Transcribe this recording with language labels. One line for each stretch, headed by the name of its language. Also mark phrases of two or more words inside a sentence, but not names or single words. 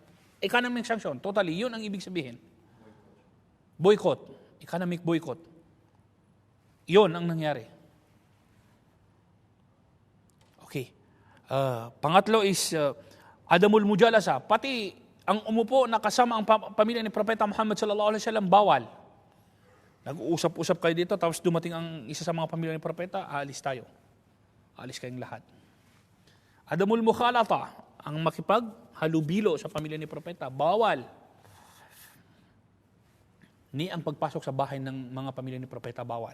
English: Economic sanction, totally,
Filipino: yun ang ibig sabihin.
English: Boycott, economic boycott.
Filipino: Yun ang nangyari. Okay. Pangatlo is
Arabic: عدم المجالسة,
Filipino: pati ang umupo na kasama ang pamilya ni propeta Muhammad
Arabic: صلى الله عليه وسلم
Filipino: bawal. Nag-uusap-usap kayo dito tapos dumating ang isa sa mga pamilya ni propeta, aalis tayo. Aalis kayong lahat.
Arabic: عدم المخالطة,
Filipino: ang makipaghalubilo sa pamilya ni propeta, bawal. Ni ang pagpasok sa bahay ng mga pamilya ni propeta, bawal.